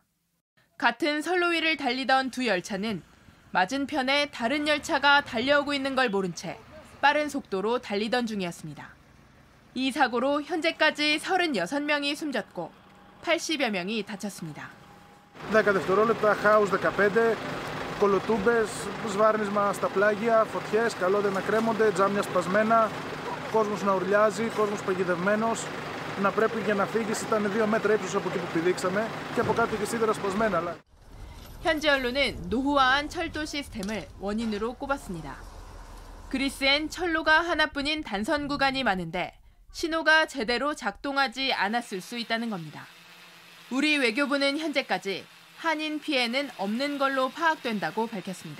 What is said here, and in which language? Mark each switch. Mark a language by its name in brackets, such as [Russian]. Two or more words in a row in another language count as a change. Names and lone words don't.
[Korean] 같은 선로 위를 달리던 두 열차는 맞은편에 다른 열차가 달려오고 있는 걸 모른 채 빠른 속도로 달리던 중이었습니다. 이 사고로 현재까지 36명이 숨졌고 80여 명이 다쳤습니다. [Greek] 10 δευτερόλεπτα, χάους 15, κολοτούμπες, σβάρνισμα στα πλάγια, φωτιές, καλώδια να κρέμονται, τζάμια σπασμένα, κόσμος να ουρλιάζει, κόσμος παγιδευμένος, να πρέπει για να φύγεις ήταν 2 μέτρα ύψος από εκεί που πηδήξαμε και από κάτω και σίδερα σπασμένα. [Korean] 현지 언론은 노후화한 철도 시스템을 원인으로 꼽았습니다. 그리스엔 철로가 하나뿐인 단선 구간이 많은데 신호가 제대로 작동하지 않았을 수 있다는 겁니다. 우리 외교부는 현재까지 한인 피해는 없는 걸로 파악된다고 밝혔습니다.